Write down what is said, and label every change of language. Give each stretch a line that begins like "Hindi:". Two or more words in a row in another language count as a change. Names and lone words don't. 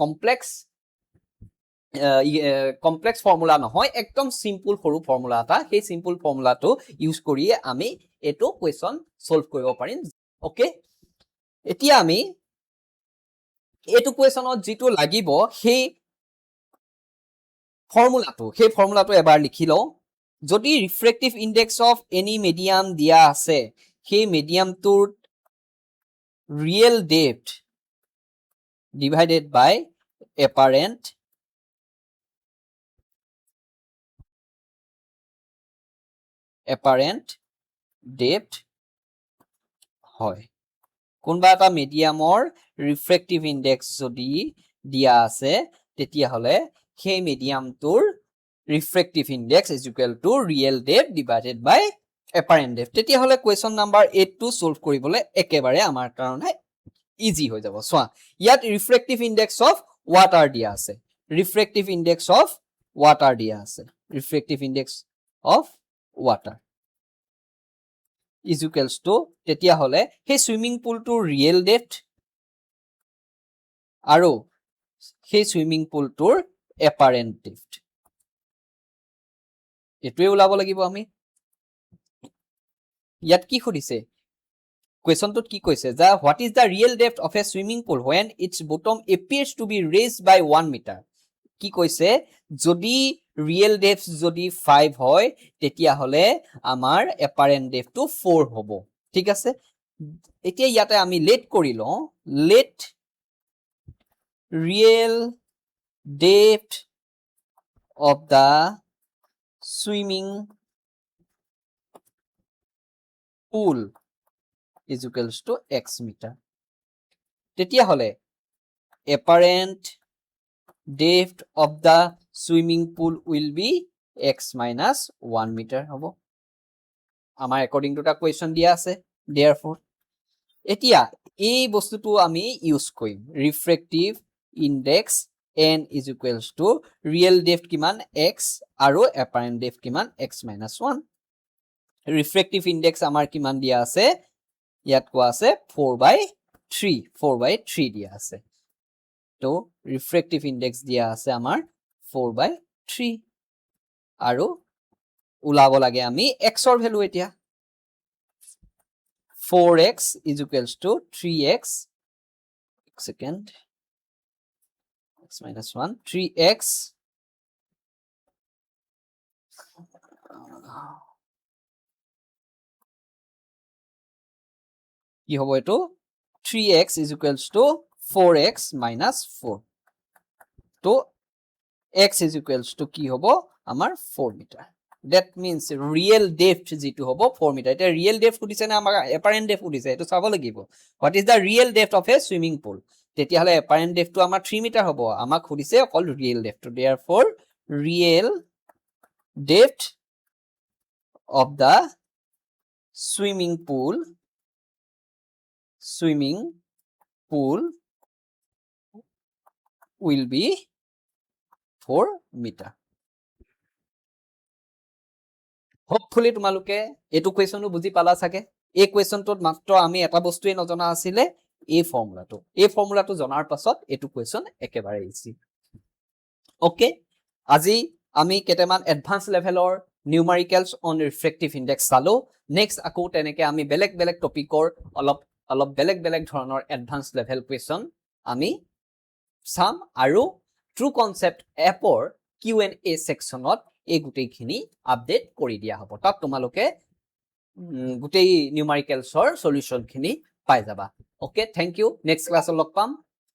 English: complex formula
Assamese: নহয় একদম সিম্পল সৰু ফৰ্মুলা এটা সেই সিম্পল ফৰ্মুলাটো ইউজ কৰি আমি এটো
English: question solve
Assamese: কৰিব পাৰিম ওকে এতিয়া আমি এটো কোৱেশ্চনত যেটো লাগিব সেই ফৰ্মুলাটো এবাৰ লিখি লও যদি
English: refractive index of any medium
Assamese: দিয়া আছে সেই মিডিয়ামটোৰ
English: real depth divided by apparent depth
Assamese: হয় কোনবা এটা মিডিয়ামৰ
English: refractive index
Assamese: যদি দিয়া আছে তেতিয়া হলে সেই মিডিয়ামটোৰ
English: refractive index = real depth divided by apparent depth
Assamese: তেতিয়া হলে
English: question number 8
Assamese: টো সলভ কৰিবলৈ একেবাৰে আমাৰ কাৰণে ইজি হৈ যাব সোৱা ইয়াত
English: refractive index of water
Assamese: দিয়া আছে
English: refractive index of water
Assamese: দিয়া আছে
English: refractive index of water
Assamese: = তেতিয়া হলে সেই সুইমিং পুলটোৰ
English: real depth
Assamese: আৰু সেই সুইমিং পুলটোৰ
English: apparent depth
Assamese: এটোৱে ওলাব লাগিব আমি ইয়াত কি খুদিছে কোৱেশ্চনটোত কি কৈছে যা
English: what is the real depth of a swimming pool when its bottom appears to be raised by 1 meter
Assamese: কি কৈছে যদি
English: real depth
Assamese: যদি 5 হয় তেতিয়া হলে আমাৰ
English: apparent depth
Assamese: টো 4 হ'ব ঠিক আছে এতিয়া ইয়াতে আমি লেট কৰি লও let
English: real depth of the swimming pool = x meter তেতিয়া হলে apparent depth of the swimming pool will be x minus 1 meter
Assamese: হ'ব আমাৰ
English: according to the question
Assamese: দিয়া আছে
English: therefore
Assamese: এতিয়া এই বস্তুটো আমি ইউজ কৰিম
English: refractive index n = real depth
Assamese: কিমান x আৰু
English: apparent depth
Assamese: কিমান x minus 1
English: refractive index
Assamese: আমাৰ কিমান দিয়া আছে ইয়াত কোৱা আছে 4/3 দিয়া আছে তো
English: refractive index
Assamese: দিয়া আছে আমাৰ 4/3 আৰু উলাব লাগে আমি x ৰ ভ্যালু এতিয়া
English: 4x is equals to 3x second x minus 1 3x
Assamese: কি হ'ব এটো
English: 3x is equals to 4x minus 4
Assamese: তো
English: x is equals to
Assamese: কি হ'ব আমাৰ 4 মিটাৰ
English: that means real depth
Assamese: যেটো হ'ব 4 মিটাৰ এটা
English: real depth
Assamese: খুদিছে না আমাৰ
English: apparent depth
Assamese: খুদিছে এটো চাব লাগিব
English: what is the real depth of a swimming pool
Assamese: তেতিয়া হলে
English: apparent depth
Assamese: টো আমাৰ 3 মিটাৰ হ'ব আমাক খুদিছে অকল
English: real depth therefore real depth of the swimming pool will be 4 meter hopefully
Assamese: তোমালোকে এটো কোৱেশ্চনও বুজি পালা সাকে এই কোৱেশ্চনটোত মাত্ৰ আমি এটা বস্তুৱে নজনা আছিলে এই ফৰ্মুলাটো জনাৰ পাছত এটো কোৱেশ্চন একেবাৰে ইজি ওকে আজি আমি কেটেমান এডভান্স লেভেলৰ নিউমেৰিকেলছ
English: on refractive index
Assamese: চালো নেক্সট আকৌ তেনেকে আমি বেলেগ টপিকৰ অলপ বেলেগ ধৰণৰ
English: advance level question
Assamese: আমি সাম আৰু ট্ৰু কনসেপ্ট এপৰ Q&A সেকশনত এই গুটেইখিনি আপডেট কৰি দিয়া হ'ব তাত তোমালোকে গুটেই নিউমেৰিকেলছৰ সলিউশন খিনি পাই যাবা ওকে
English: thank you
Assamese: নেক্সট ক্লাছত লগ পাম